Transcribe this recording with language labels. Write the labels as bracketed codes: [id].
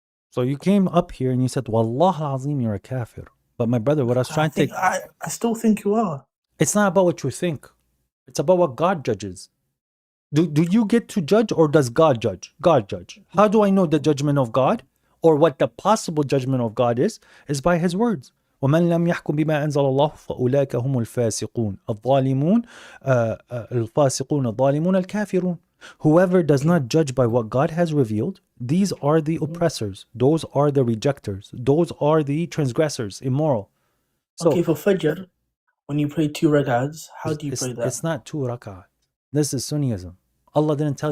[en] So you came up here and you said, Wallah al-azim, you're a kafir. But my brother, what I was trying to... I still think you are. It's not about what you think. It's about what God judges. Do you get to judge, or does God judge? God judge. How do I know the judgment of God, or what the possible judgment of God is by His words. [ar] ومن لم يحكم بما أنزل الله فأولئك هم الفاسقون الظالمون الفاسقون الظالمون الكافرون. [en] Whoever does not judge by what God has revealed, these are the oppressors, those are the rejectors, those are the transgressors, immoral. So Okay, for Fajr, when you pray 2 rak'ahs, how do you pray that? it's not 2 rak'ah. This is Sunnism. Allah didn't tell